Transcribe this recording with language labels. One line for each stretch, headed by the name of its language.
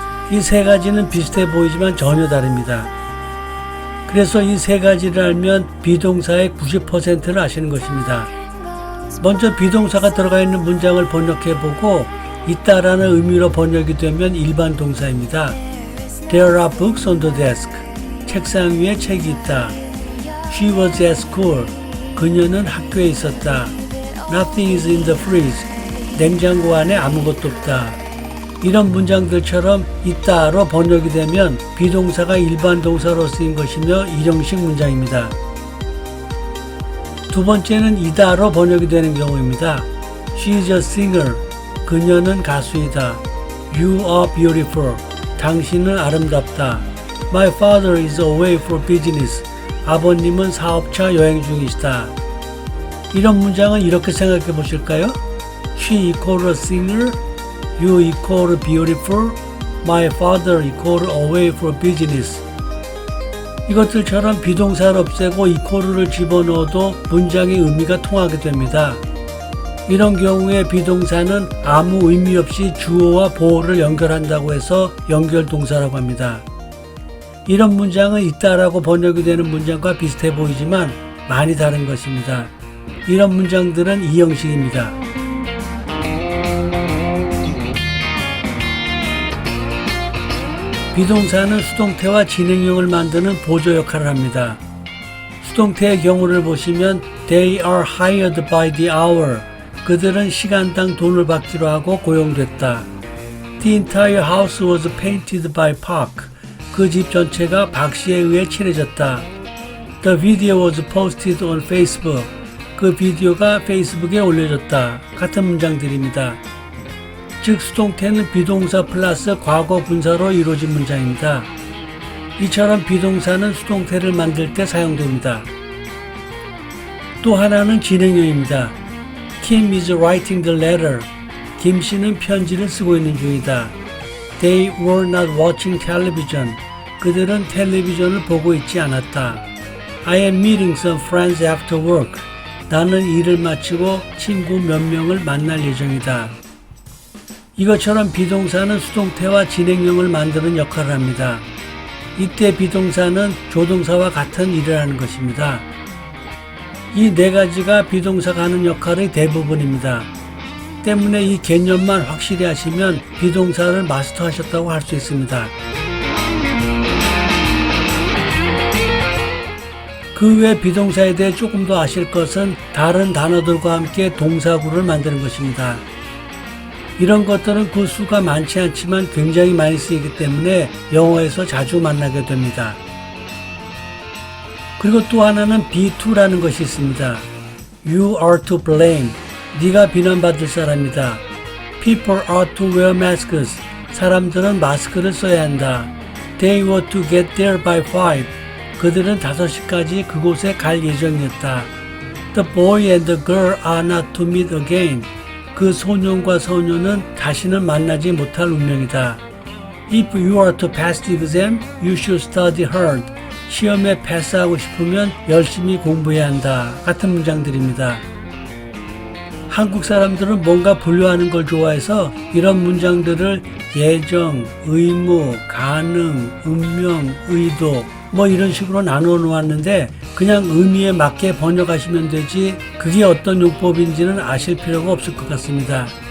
Korean: 이 세 가지는 비슷해 보이지만 전혀 다릅니다. 그래서 이 세 가지를 알면 비동사의 90%를 아시는 것입니다. 먼저 비동사가 들어가 있는 문장을 번역해보고 있다라는 의미로 번역이 되면 일반 동사입니다.
English: There are books on the desk.
Korean: 책상 위에 책이 있다.
English: She was at school.
Korean: 그녀는 학교에 있었다.
English: Nothing is in the fridge.
Korean: 냉장고 안에 아무것도 없다. 이런 문장들처럼 있다로 번역이 되면 비동사가 일반 동사로 쓰인 것이며 일형식 문장입니다. 두 번째는 이다로 번역이 되는 경우입니다.
English: She is a singer.
Korean: 그녀는 가수이다.
English: You are beautiful.
Korean: 당신은 아름답다.
English: My father is away for business.
Korean: 아버님은 사업차 여행 중이시다. 이런 문장은 이렇게 생각해 보실까요?
English: She equal a singer. You equal beautiful. My father equal away for business.
Korean: 이것들처럼 비동사를 없애고 equal을 집어넣어도 문장의 의미가 통하게 됩니다. 이런 경우에 비동사는 아무 의미 없이 주어와 보어를 연결한다고 해서 연결동사라고 합니다. 이런 문장은 있다라고 번역이 되는 문장과 비슷해 보이지만 많이 다른 것입니다. 이런 문장들은 이 형식입니다. 비동사는 수동태와 진행형을 만드는 보조 역할을 합니다. 수동태의 경우를 보시면
English: They are hired by the hour.
Korean: 그들은 시간당 돈을 받기로 하고 고용됐다.
English: The entire house was painted by Park.
Korean: 그 집 전체가 박 씨에 의해 칠해졌다.
English: The video was posted on Facebook.
Korean: 그 비디오가 페이스북에 올려졌다. 같은 문장들입니다. 즉 수동태는 비동사 플러스 과거 분사로 이루어진 문장입니다. 이처럼 비동사는 수동태를 만들 때 사용됩니다. 또 하나는 진행형입니다.
English: Kim is writing the letter.
Korean: 김 씨는 편지를 쓰고 있는 중이다.
English: They were not watching television.
Korean: 그들은 텔레비전을 보고 있지 않았다.
English: I am meeting some friends after work.
Korean: 나는 일을 마치고 친구 몇 명을 만날 예정이다. 이것처럼 비동사는 수동태와 진행형을 만드는 역할을 합니다. 이때 비동사는 조동사와 같은 일을 하는 것입니다. 이 네 가지가 비동사가 하는 역할의 대부분입니다. 때문에 이 개념만 확실히 하시면 비동사를 마스터하셨다고 할 수 있습니다. 그 외 비동사에 대해 조금 더 아실 것은 다른 단어들과 함께 동사구를 만드는 것입니다. 이런 것들은 그 수가 많지 않지만 굉장히 많이 쓰이기 때문에 영어에서 자주 만나게 됩니다. 그리고 또 하나는 be to라는 것이 있습니다.
English: You are to blame.
Korean: 네가 비난받을 사람이다.
English: People are to wear masks.
Korean: 사람들은 마스크를 써야 한다.
English: They were to get there by 5.
Korean: 그들은 5시까지 그곳에 갈 예정이었다.
English: The boy and the girl are not to meet again.
Korean: 그 소년과 소녀는 다시는 만나지 못할 운명이다.
English: If you are to pass the exam, you should study hard.
Korean: 시험에 패스하고 싶으면 열심히 공부해야 한다. 같은 문장들입니다. 한국 사람들은 뭔가 분류하는 걸 좋아해서 이런 문장들을 예정, 의무, 가능, 운명, 의도 뭐 이런 식으로 나누어 놓았는데 그냥 의미에 맞게 번역하시면 되지 그게 어떤 용법인지는 아실 필요가 없을 것 같습니다.